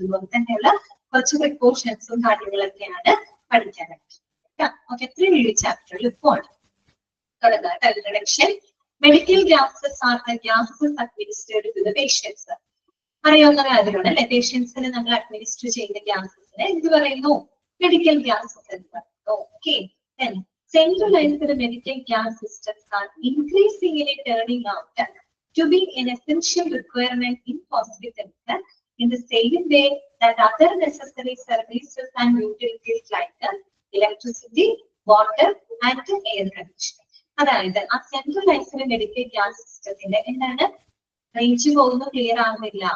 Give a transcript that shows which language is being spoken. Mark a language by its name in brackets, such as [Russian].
[Malayalam] അതുപോലെ തന്നെയുള്ള കുറച്ച് പ്രിക്കോഷൻസും കാര്യങ്ങളൊക്കെയാണ് പഠിക്കാനായിട്ട്. ഓക്കെ, 3 ചാപ്റ്ററിൽ ഇപ്പോൾ തുടങ്ങാം. Introduction. [English] Medical gases are the gases administered to the patients. [Malayalam] അറിയാവുന്ന കാര്യമാണ് അല്ലെ, പേഷ്യൻസിന് നമ്മൾ അഡ്മിനിസ്റ്റർ ചെയ്യുന്ന ഗ്യാസസിനെ എന്ത് പറയുന്നു? മെഡിക്കൽ ഗ്യാസസ് എന്ന് പറയുന്നു. [English] Okay, centralized medical gas systems are increasingly turning out to be an essential requirement in hospitals in the same way that other necessary services and utilities like electricity, water and air conditioning. [Malayalam] അതായത് ആ centralised medical gas സിസ്റ്റത്തിന്റെ എന്താണ് range പോകുന്നു, clear ആവുന്നില്ല.